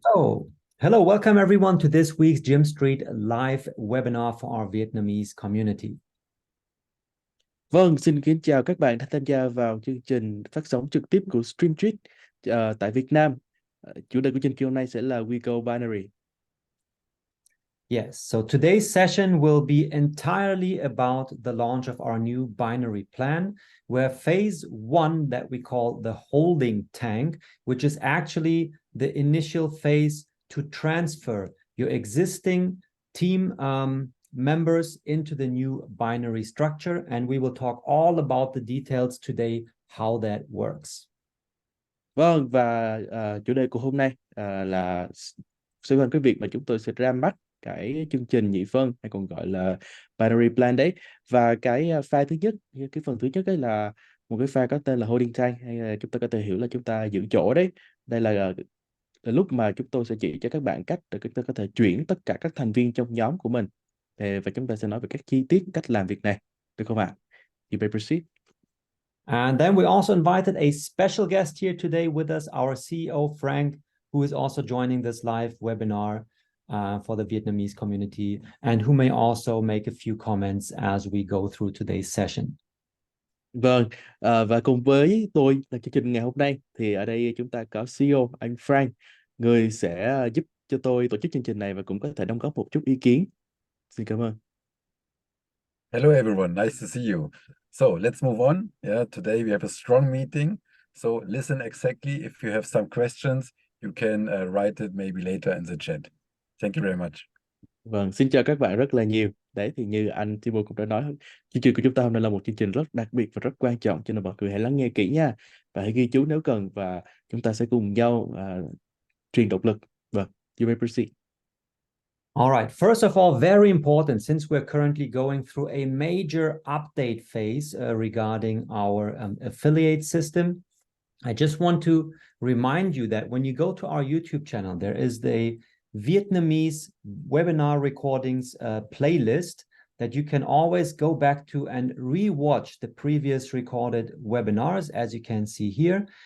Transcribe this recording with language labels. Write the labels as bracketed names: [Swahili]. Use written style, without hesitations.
[English] So, hello, welcome everyone to this week's Gym Street live webinar for our Vietnamese community. [Vietnamese] Vâng, xin kính chào các bạn đã tham gia vào chương trình phát sóng trực tiếp của Stream Street tại Việt Nam. Chủ đề của chương trình hôm nay sẽ là We Go Binary. [English] Yes, so today's session will be entirely about the launch of our new binary plan, where phase one that we call the holding tank, which is actually the initial phase to transfer your existing team members into the new binary structure. And we will talk all about the details today, how that works. [Vietnamese] Vâng, và chủ đề của hôm nay là xoay quanh cái việc mà chúng tôi sẽ ra mắt cái chương trình nhị phân hay còn gọi là binary plan đấy. Và cái file thứ nhất, cái phần thứ nhất ấy là một cái file có tên là holding tank, hay là chúng ta có thể hiểu là chúng ta giữ chỗ đấy. Đây là lúc mà chúng tôi sẽ chỉ cho các bạn cách để chúng ta có thể chuyển tất cả các thành viên trong nhóm của mình. Và chúng ta sẽ nói về các chi tiết cách làm việc này, được không ạ? [English] You may proceed. And then we also invited a special guest here today with us, our CEO, Frank, who is also joining this live webinar for the Vietnamese community, and who may also make a few comments as we go through today's session. [Vietnamese] Vâng, và cùng với tôi là chương trình ngày hôm nay thì ở đây chúng ta có CEO anh Frank, người sẽ giúp cho tôi tổ chức chương trình này và cũng có thể đóng góp một chút ý kiến. Xin cảm ơn. [English] Hello everyone, nice to see you. So let's move on. Yeah, today we have a strong meeting. So listen exactly. If you have some questions, you can write it maybe later in the chat. Thank you very much. [Vietnamese] Vâng, xin chào các bạn rất là nhiều. Đấy thì như anh Timo cũng đã nói, chương trình của chúng ta hôm nay là một chương trình rất đặc biệt và rất quan trọng, cho nên mọi người hãy lắng nghe kỹ nha. Và hãy ghi chú nếu cần và chúng ta sẽ cùng nhau truyền động lực. Vâng, [English] you may proceed. All right. First of all, very important, since we're currently going through a major update phase regarding our affiliate system, I just want to remind you that when you go to our YouTube channel, there is the Vietnamese webinar recordings playlist that you can always go back to and re-watch the previous recorded webinars, as you can see here.